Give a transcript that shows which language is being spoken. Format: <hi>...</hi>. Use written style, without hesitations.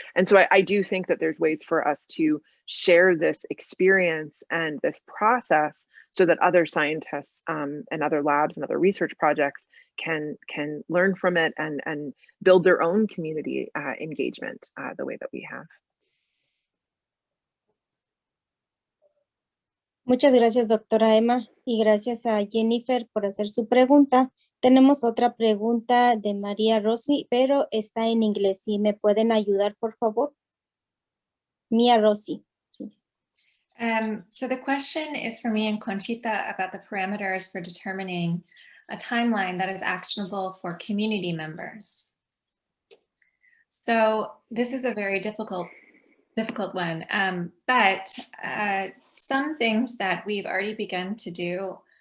<en>And so I do think that there's ways for us to share this experience and this process so that other scientists and other labs and other research projects can learn from it and build their own community engagement the way that we have.</en> <es>Muchas gracias, doctora Emma, y gracias a Jennifer por hacer su pregunta. Tenemos otra pregunta de María Rossi, pero está en inglés. ¿Sí me pueden ayudar, por favor? Mia Rossi.</es> <en>So the question is for me and Conchita about the parameters for determining a timeline that is actionable for community members. So this is a very difficult one, but some things that we've already begun to do.</en>